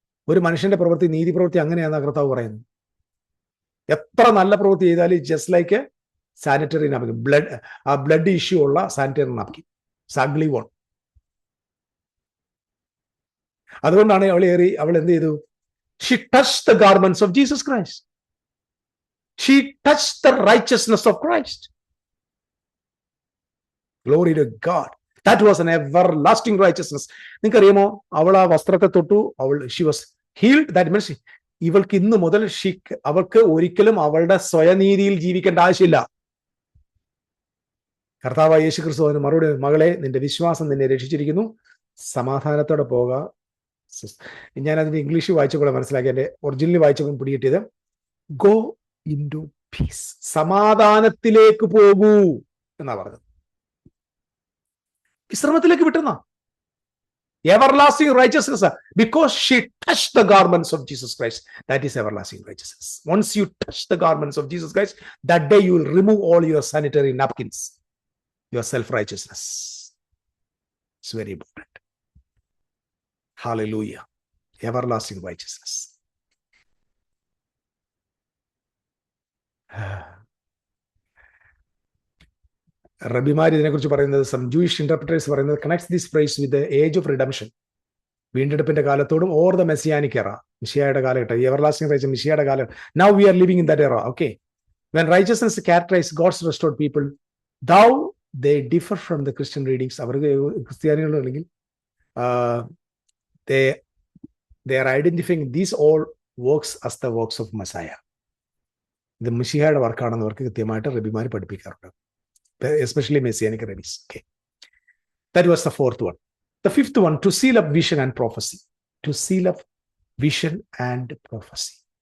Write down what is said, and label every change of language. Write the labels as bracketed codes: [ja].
[ml] ഒരു മനുഷ്യന്റെ പ്രവൃത്തി, നീതി പ്രവൃത്തി അങ്ങനെയാണ് കർത്താവ് പറയുന്നത്. എത്ര നല്ല പ്രവൃത്തി ചെയ്താലും [en] just like sanitary napkin, blood issue [ml] ഉള്ള [en] Sanitary napkin, ugly one. [ml] അതുകൊണ്ടാണ് അവൾ എന്ത് ചെയ്തു? [en] She touched the garments of Jesus Christ. She touched the righteousness of Christ. Glory to God. That was an everlasting righteousness. [ml] നിങ്ങൾക്കറിയാമോ, അവൾ ആ വസ്ത്രത്തെ തൊട്ടു, [en] she was healed. That means [ml] ഇവൾക്ക് ഇന്ന് മുതൽ അവൾക്ക് ഒരിക്കലും അവളുടെ സ്വയനീതിയിൽ ജീവിക്കേണ്ട ആവശ്യമില്ല. കർത്താവായ യേശു ക്രിസ്തു അതിന് മറുപടി, മകളെ, നിന്റെ വിശ്വാസം നിന്നെ രക്ഷിച്ചിരിക്കുന്നു, സമാധാനത്തോടെ പോക. ഞാൻ അതിന്റെ ഇംഗ്ലീഷ് വായിച്ചപ്പോൾ മനസ്സിലാക്കി, എന്റെ ഒറിജിനലി വായിച്ചപ്പോൾ പിടികിട്ടിയത് [en] go into peace, [ml] സമാധാനത്തിലേക്ക് പോകൂ എന്നാ പറഞ്ഞത്. വിശ്രമത്തിലേക്ക് വിട്ടുന്ന [en] everlasting righteousness, because she touched the garments of Jesus Christ. That is everlasting righteousness. Once you touch the garments of Jesus Christ, that day you will remove all your sanitary napkins, your self-righteousness. It's very important. Hallelujah. Everlasting righteousness. [ml] റബിമാർ ഇതിനെക്കുറിച്ച് പറയുന്നത്, [en] some Jewish interpreters [ml] പറയുന്നത്, [en] connects this phrase with the age of redemption, [ml] വീണ്ടെടുപ്പിന്റെ കാലത്തോടും, [en] or the messianic era, [ml] മിശിഹായുടെ കാലഘട്ടം. [en] everlasting right [ml] മിശിഹായുടെ കാലം. [en] Now we are living in that era. Okay, when righteousness characterize God's restored people, though they differ from the Christian readings. [ml] അവർക്ക് ക്രിസ്ത്യാനികളുണ്ടെങ്കിൽ [en] they are identifying these all works as the works of Messiah. [ml] ഇത് മിശിഹായുടെ വർക്കാണെന്ന് അവർക്ക് കൃത്യമായിട്ട് റബിമാർ പഠിപ്പിക്കാറുണ്ട്, [en] Especially messianic rabbis. Okay, that was the fourth one. The fifth one, to seal up vision and prophecy. To seal up vision and prophecy.